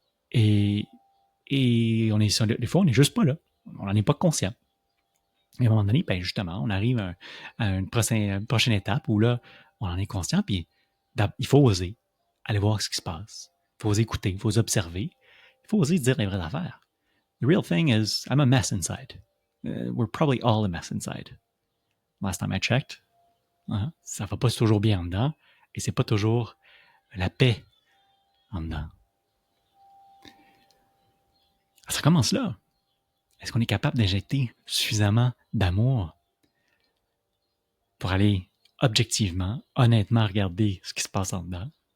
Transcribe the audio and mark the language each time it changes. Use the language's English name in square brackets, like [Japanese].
[French] Et on est, des fois, on n'est juste pas là. On n'en est pas conscient. Et à un moment donné, ben justement, on arrive à une prochaine étape où là, on en est conscient, puis il faut oser aller voir ce qui se passe. Il faut oser écouter, il faut oser observer. Il faut oser dire les vraies affaires. [English] The real thing is, I'm a mess inside. We're probably all a mess inside. Last time I checked. [French] Ça va pas toujours bien en dedans, et c'est pas toujours la paix en dedans. Ça commence là. Est-ce qu'on est capable d'injecter suffisamment d'amour pour aller objectivement, honnêtement regarder ce qui se passe en dedans?